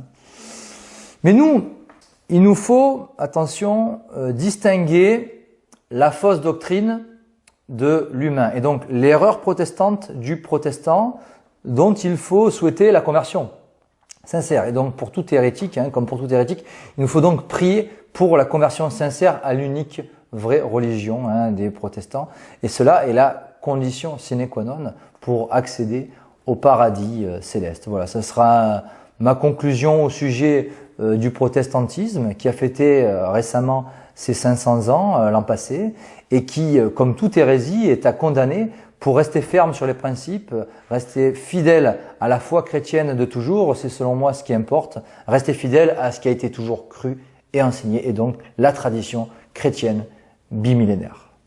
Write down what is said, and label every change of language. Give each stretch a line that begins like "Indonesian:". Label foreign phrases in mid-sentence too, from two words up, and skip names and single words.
French: Mais il nous faut, attention, distinguer la fausse doctrine de l'humain, et donc l'erreur protestante du protestant dont il faut souhaiter la conversion sincère. Et donc pour tout hérétique, hein, comme pour tout hérétique, il nous faut donc prier pour la conversion sincère à l'unique vraie religion hein, des protestants, et cela est la condition
Latin: sine qua non
French: pour accéder au paradis céleste. Voilà, ce sera ma conclusion au sujet du protestantisme qui a fêté récemment ses 500 ans l'an passé et qui, comme toute hérésie, est à condamner pour rester ferme sur les principes, rester fidèle à la foi chrétienne de toujours, c'est selon moi ce qui importe, rester fidèle à ce qui a été toujours cru et enseigné, et donc la tradition chrétienne bimillénaire.